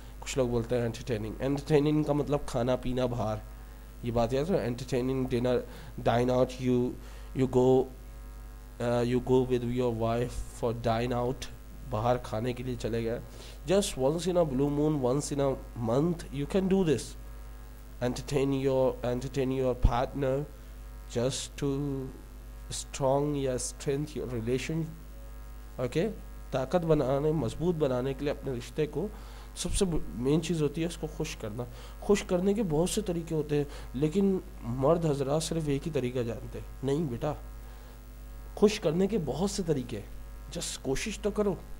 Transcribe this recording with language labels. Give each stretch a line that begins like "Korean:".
Urdu: کچھ لوگ بولتے ہیں انٹرٹیننگ کا مطلب کھانا پینا باہر، یہ بات یاد رکھو.
English: entertaining dinner, dine out, you go with your wife for dine out,
Urdu: باہر کھانے کے لیے چلے گئے.
English: Just once in a blue moon, once in a month you can do this. entertain your partner just to strengthen your relation. Okay.
Urdu: طاقت بنانے، مضبوط بنانے کے لیے اپنے رشتے کو سب سے مین چیز ہوتی ہے اس کو خوش کرنا. خوش کرنے کے بہت سے طریقے ہوتے ہیں لیکن مرد حضرات صرف ایک ہی طریقہ جانتے ہیں. نہیں بیٹا، خوش کرنے کے بہت سے طریقے، جسٹ کوشش تو کرو.